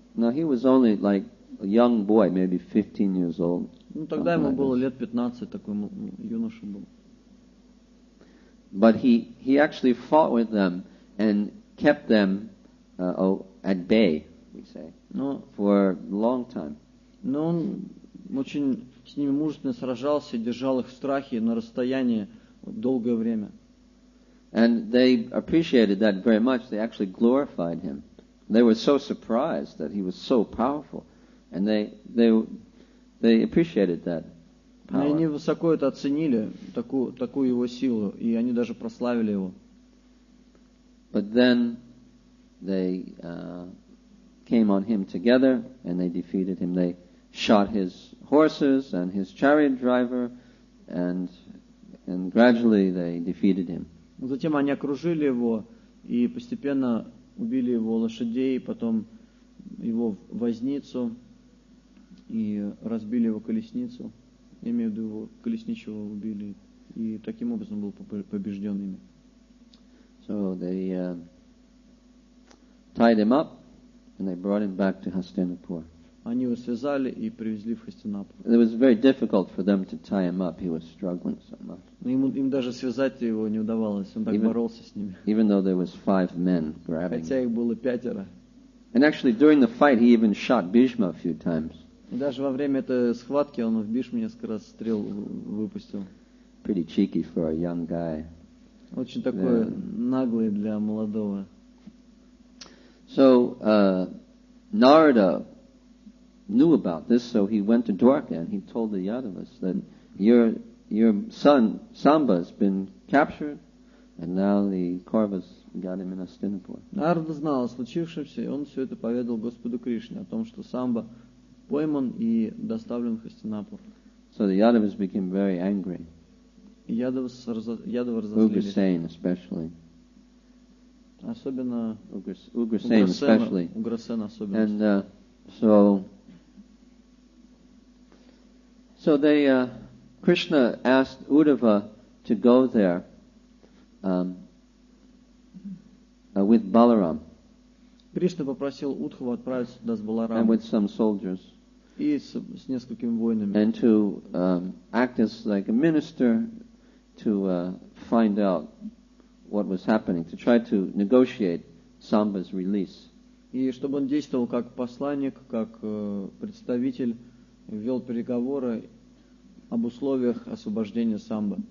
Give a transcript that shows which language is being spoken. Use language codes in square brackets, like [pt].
[en] Now he was only like a young boy, maybe 15 years old. [ru] Ну тогда ему было лет 15, такой юноша был. [en] But he actually fought with them and kept them at bay, we say, for a long time. [ru] Но он очень с ними мужественно сражался и держал их в страхе на расстоянии долгое время. [en] And they appreciated that very much. They actually glorified him. They were so surprised that he was so powerful, and they appreciated that power. [ru] И они высоко это оценили, такую его силу, и они даже прославили его. [en] But then they came on him together, and they defeated him. They shot his horses and his chariot driver, and gradually they defeated him. [ru] Затем они окружили его и постепенно убили его лошадей, потом его возницу и разбили его колесницу. Я имею в виду, его колесничего убили, и таким образом был побежден ими. [en] So they tied him up and they brought him back to Hastinapur. [ru] Они его связали и привезли в Хастинапур. [en] It was very difficult for them to tie him up. He was struggling so much. [ru] Им даже связать его не удавалось. Он так боролся с ними. [en] Even though there was 5 men grabbing. [ru] Хотя их было 5. [en] And actually, during the fight, he even shot Bhishma a few times. [ru] И даже во время этой схватки он в Бхишме несколько раз стрел выпустил. [en] Pretty cheeky for a young guy. [ru] Очень такой наглый для молодого. [en] So Narada knew about this, so he went to Dwarka and he told the Yadavas that your son Samba has been captured, and now the Kauravas got him in Hastinapur. [ru] Нарада знал о случившемся, и он все это поведал Господу Кришне о том, что Самба пойман и доставлен в Хастинапур. [en] So the Yadavas became very angry. [ru] Ядавы разозлились. [en] Ugrasen especially. [ru] Особенно [en] Ugrasen especially. [ru] Уграсен особенно. [en] And so they Krishna asked Uddhava to go there with Balaram. [ru] Кришна попросил Удхаву отправиться туда с Баларамом. [en] And with some soldiers. [ru] И с несколькими воинами. [en] And to act as like a minister to find out what was happening, to try to negotiate Samba's release. [ru] И чтобы он действовал как посланник, как представитель, вел переговоры об условиях освобождения Самбы.